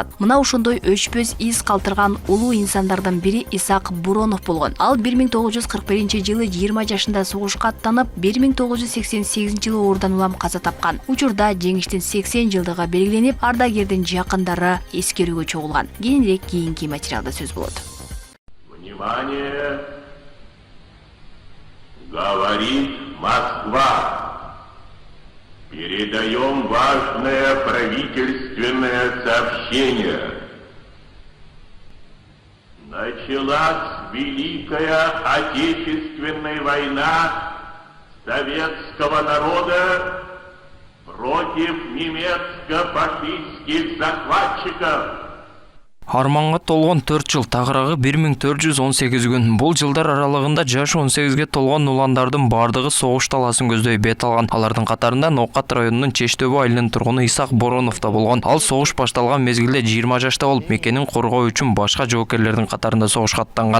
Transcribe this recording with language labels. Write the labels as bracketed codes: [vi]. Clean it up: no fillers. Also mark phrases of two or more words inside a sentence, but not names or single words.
[ky] Мына ошондой өчпөс из калтырган улуу инсандардын бири Исак Буронов болгон. Ал 1941-жылы 20 жашында согушка аттанып, 1988-жылы оорудан улам каза тапкан. Учурда жеңиштин 80 жылдыгы белгиленип, ардагердин жакындары эскерүүгө чогулган. Кийинирээк кийинки материалда сөз болот. [ru] Внимание! Говорит Москва. Передаем важное правительственное сообщение. Началась Великая Отечественная война советского народа против немецко-фашистских захватчиков. [ky] Арманга толгон 4 жыл, тагырагы 1418 күн. Бул жылдар аралыгында жашы 18ге толгон уландардын бардыгы согуш таласын көздөй бет алган. Алардын катарында Ноокат районунун Чечтөбө айылынын тургуну Исак Боронов да болгон. Ал согуш башталган мезгилде 20 жашта болуп, мекенин коргоо үчүн башка жоокерлердин катарында согушка аттанган.